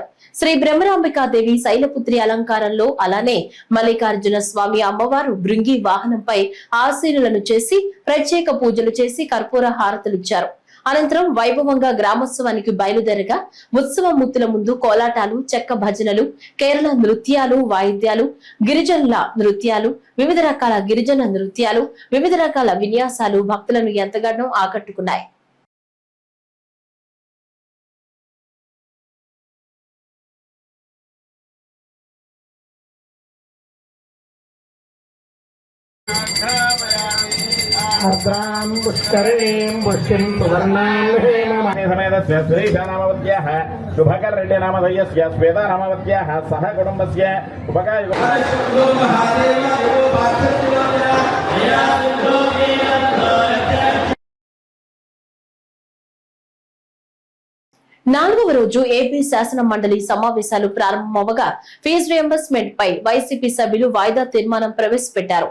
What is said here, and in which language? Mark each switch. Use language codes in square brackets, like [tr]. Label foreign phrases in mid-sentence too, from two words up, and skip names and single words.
[te] శ్రీ బ్రహ్మరాంబికాదేవి శైలపుత్రి అలంకారంలో, అలానే మల్లికార్జున స్వామి అమ్మవారు భృంగి వాహనంపై ఆశీనులను చేసి ప్రత్యేక పూజలు చేసి కర్పూర హారతులిచ్చారు. అనంతరం వైభవంగా గ్రామోత్సవానికి బయలుదేరగా ఉత్సవమూర్తుల ముందు కోలాటాలు, చెక్క భజనలు, కేరళ నృత్యాలు, వాయిద్యాలు, గిరిజనుల నృత్యాలు, వివిధ రకాల గిరిజన నృత్యాలు, వివిధ రకాల విన్యాసాలు భక్తులను ఎంతగానో ఆకట్టుకున్నాయి. [sa] अर्द्रां पुष्करीं पुष्टिं सुवर्णां श्रीनामवत्याः शुभकर्रेड्डिनामधेयस्य श्वेतानामवत्याः सह कुटुम्बस्य [te] నాలుగవ రోజు ఏపీ శాసన మండలి సమావేశాలు ప్రారంభమవగా ఫీజు రియంబర్స్మెంట్ పై వైసీపీ సభ్యులు వాయిదా తీర్మానం ప్రవేశపెట్టారు.